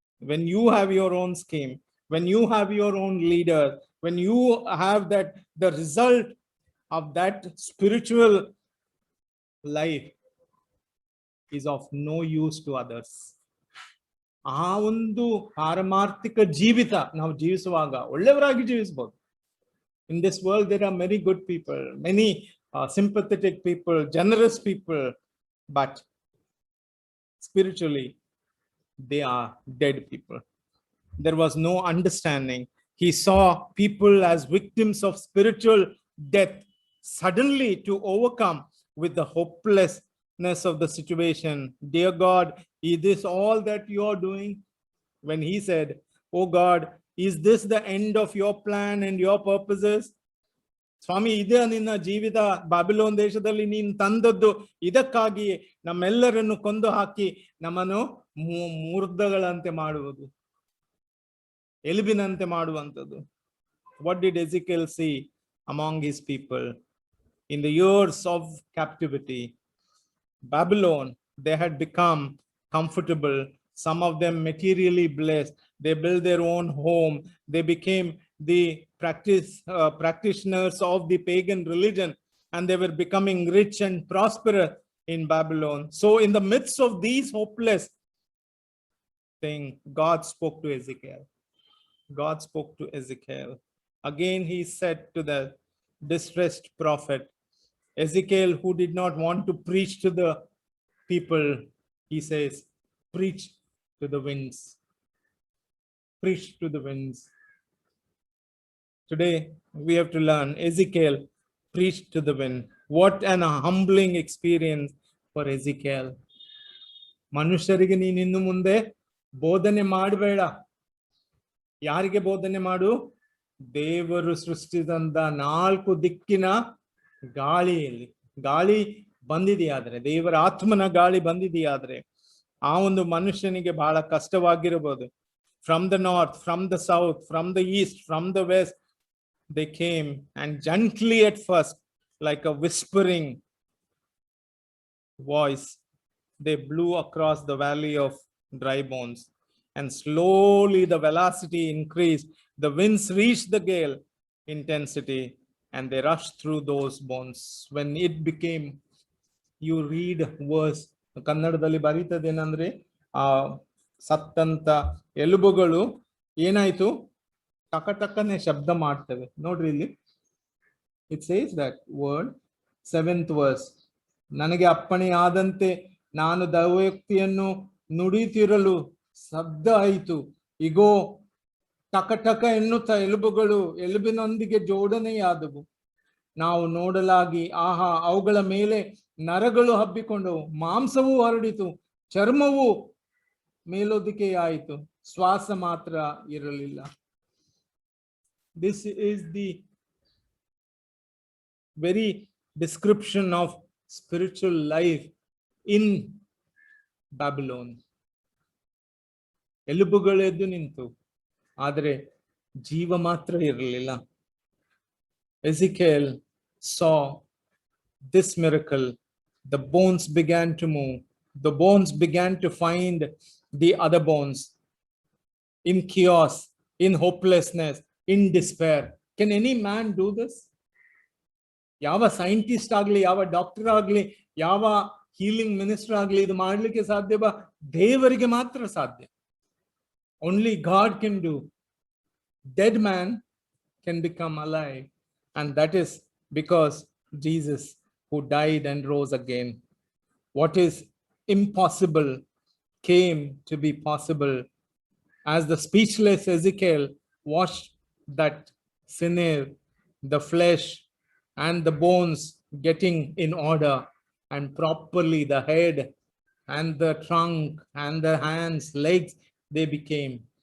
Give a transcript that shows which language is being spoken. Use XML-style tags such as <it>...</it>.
<en>When you have your own scheme, when you have your own leader, when you have that, the result of that spiritual life is of no use to others.</en> <kn>ಆ ಒಂದು ಪಾರಮಾರ್ಥಿಕ ಜೀವಿತ ನಾವು ಜೀವಿಸುವಾಗ ಒಳ್ಳೆಯವರಾಗಿ ಜೀವಿಸಬಹುದು.</kn> <en>In this world there are many good people, many sympathetic people, generous people, but spiritually they are dead people. There was no understanding. He saw people as victims of spiritual death, suddenly to overcome with the hopelessness of the situation. Dear God, is this all that you are doing? When he said, oh God, is this the end of your plan and your purposes?</en> <kn>ಸ್ವಾಮಿ, ಇದೇ ನಿನ್ನ ಜೀವಿತ, ಬಾಬಿಲೋನ್ ದೇಶದಲ್ಲಿ ನೀನು ತಂದದ್ದು ಇದಕ್ಕಾಗಿ ನಮ್ಮೆಲ್ಲರನ್ನು ಕೊಂದು ಹಾಕಿ ನಮ್ಮನ್ನು ಮೂರ್ಧಗಳಂತೆ ಮಾಡುವುದು, ಎಲುಬಿನಂತೆ ಮಾಡುವಂಥದ್ದು.</kn> <en>What did Ezekiel see among his people? In the years of captivity, Babylon, they had become comfortable, some of them materially blessed. They built their own home. They became the practitioners of the pagan religion, and they were becoming rich and prosperous in Babylon. So in the midst of these hopeless things, God spoke to Ezekiel. God spoke to Ezekiel. Again, he said to the distressed prophet, Ezekiel, who did not want to preach to the people, he says, preach to the winds. Preach to the winds. Today, we have to learn. Ezekiel preached to the wind. What an humbling experience for Ezekiel.</en> <kn>ಮನುಷ್ಯರಿಗೆ ನೀನು ಇನ್ನು ಮುಂದೆ ಬೋಧನೆ ಮಾಡಬೇಡ. ಯಾರಿಗೆ ಬೋಧನೆ ಮಾಡು? ದೇವರು ಸೃಷ್ಟಿಸಿದಂತ 4 ದಿಕ್ಕಿನ ಗಾಳಿಯಲ್ಲಿ. ಗಾಳಿ ಬಂದಿದೆಯಾದ್ರೆ, ದೇವರ ಆತ್ಮನ ಗಾಳಿ ಬಂದಿದೆಯಾದ್ರೆ ಆ ಒಂದು ಮನುಷ್ಯನಿಗೆ ಬಹಳ ಕಷ್ಟವಾಗಿರಬಹುದು.</kn> <en>From the north, from the south, from the east, from the west, they came, and gently at first, like a whispering voice, they blew across the valley of dry bones, and slowly the velocity increased. The winds reached the gale intensity, and they rushed through those bones. When it became, you read verse,</en> <kn>ಕನ್ನಡದಲ್ಲಿ ಬರೀತದೇನಂದ್ರೆ ಆ ಸತ್ತಂತ ಎಲುಬುಗಳು ಏನಾಯ್ತು, ಟಕಟಕನೆ ಶಬ್ದ ಮಾಡ್ತವೆ. ನೋಡ್ರಿ ಇಲ್ಲಿ,</kn> <en>it says that word 7th verse,</en> <kn>ನನಗೆ ಅಪ್ಪಣೆಯಾದಂತೆ ನಾನು ದೈವೋಕ್ತಿಯನ್ನು ನುಡಿತಿರಲು ಶಬ್ದ ಆಯಿತು, ಇಗೋ ಟಕಟಕ ಎನ್ನುತ್ತಾ ಎಲುಬುಗಳು ಎಲುಬಿನೊಂದಿಗೆ ಜೋಡಣೆಯಾದವು. ನಾವು ನೋಡಲಾಗಿ ಆಹಾ, ಅವುಗಳ ಮೇಲೆ ನರಗಳು ಹಬ್ಬಿಕೊಂಡವು, ಮಾಂಸವೂ ಹರಡಿತು, ಚರ್ಮವು ಮೇಲೊದಿಕೆಯಾಯಿತು, ಶ್ವಾಸ ಮಾತ್ರ ಇರಲಿಲ್ಲ.</kn> <en>This is the very description of spiritual life in Babylon.</en> <kn>ಎಲುಬುಗಳೆದ್ದು ನಿಂತು, ಆದರೆ ಜೀವ ಮಾತ್ರ ಇರಲಿಲ್ಲ.</kn> <en>Ezekiel saw this miracle. The bones began to move. The bones began to find the other bones in chaos, in hopelessness, in despair. Can any man do this?</en> <kn>ಯಾವ scientist ಆಗ್ಲಿ, ಯಾವ doctor ಆಗ್ಲಿ, ಯಾವ ಹೀಲಿಂಗ್ ಮಿನಿಸ್ಟರ್ ಆಗ್ಲಿ ಇದು ಮಾಡ್ಲಿಕ್ಕೆ ಸಾಧ್ಯವಾ? ದೇವರಿಗೆ ಮಾತ್ರ ಸಾಧ್ಯ.</kn> <en>Only God can do. Dead man can become alive, and that is because Jesus, who died and rose again. What is impossible came to be possible as the speechless Ezekiel watched that sinew, the flesh and the bones getting in order, and properly the head and the trunk and the hands, legs they became.</en>